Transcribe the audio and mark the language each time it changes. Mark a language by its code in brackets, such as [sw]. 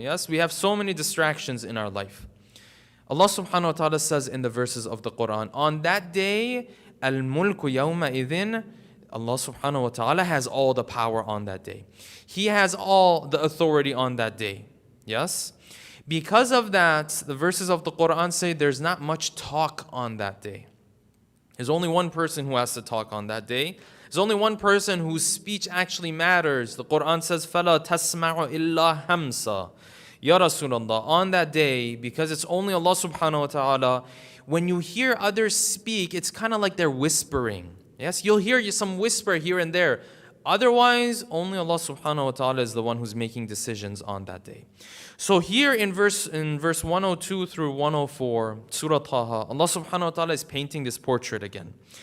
[en] Yes, we have so many distractions in our life. Allah subhanahu wa ta'ala says in the verses of the Quran, on that day, [ar] al-mulku yawma idhin, [en] Allah subhanahu wa ta'ala has all the power on that day. He has all the authority on that day. Yes? Because of that, the verses of the Quran say there's not much talk on that day. There's only one person who has to talk on that day. There's only one person whose speech actually matters. The Quran says, [ar] فَلَا تَسْمَعُ إِلَّا هَمْسًا. [en] Ya Rasulullah, on that day, because it's only Allah subhanahu wa ta'ala, when you hear others speak, it's kind of like they're whispering. Yes, you'll hear some whisper here and there. Otherwise, only Allah subhanahu wa ta'ala is the one who's making decisions on that day. So here in verse 102 through 104, Surah Taha, Allah subhanahu wa ta'ala is painting this portrait again.